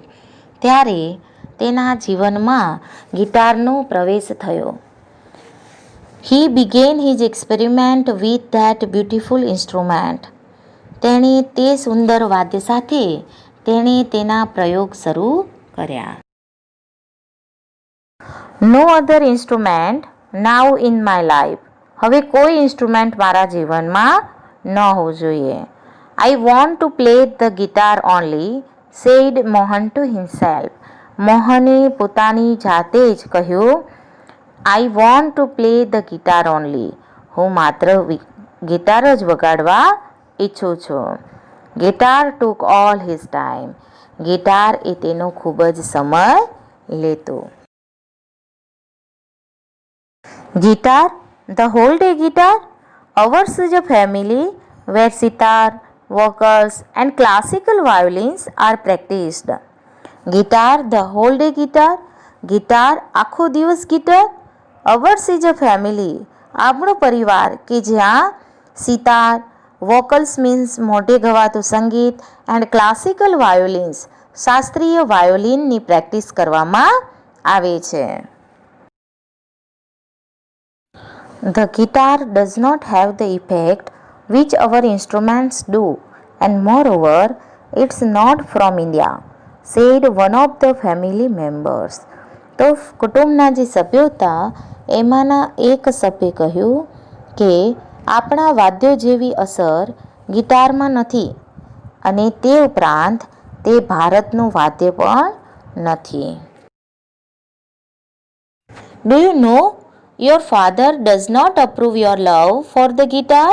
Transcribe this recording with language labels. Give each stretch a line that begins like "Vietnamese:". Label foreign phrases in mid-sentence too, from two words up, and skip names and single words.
Gujarati: ત્યારે તેના જીવનમાં ગિટારનો પ્રવેશ થયો.
English: He began his experiment with that beautiful instrument.
Gujarati: તેણે તે સુંદર વાદ્ય સાથે તેણે તેના પ્રયોગ શરૂ કર્યા.
English: No other instrument now in my life.
Gujarati: હવે કોઈ ઇન્સ્ટ્રુમેન્ટ મારા જીવનમાં ન હોવું જોઈએ.
English: I want to play the guitar only, said Mohan to himself.
Gujarati: મોહને પોતાની જાતે જ કહ્યું,
English: I want to play the guitar only.
Gujarati: હું માત્ર ગિટાર જ વગાડવા ઈચ્છું છું.
English: Guitar took all his time.
Gujarati: ગિટાર એ તેનો ખૂબ જ સમય લેતો.
English: Guitar, the whole day guitar. Ours is a family where sitar, vocals and classical violins are practiced. Guitar, the whole day guitar.
Gujarati: ગિટાર આખો દિવસ ગિટાર.
English: ours is a family,
Gujarati: આપણો પરિવાર કે જ્યાં સિતાર, વોકલ્સ મીન્સ મોઢે ગવાતું સંગીત
English: and classical violins
Gujarati: શાસ્ત્રીય વાયોલિનની પ્રેક્ટિસ કરવામાં આવે છે.
English: The guitar does not have the effect which our instruments do, and moreover, it's not from India, said one of the family members.
Gujarati: તો કુટુંબના જે સભ્યો હતા એમાંના એક સભ્યે કહ્યું કે આપણા વાદ્યો જેવી અસર ગિટારમાં નથી અને તે ઉપરાંત તે ભારતનું વાદ્ય પણ નથી.
English: do you know your father does not approve your love for the guitar?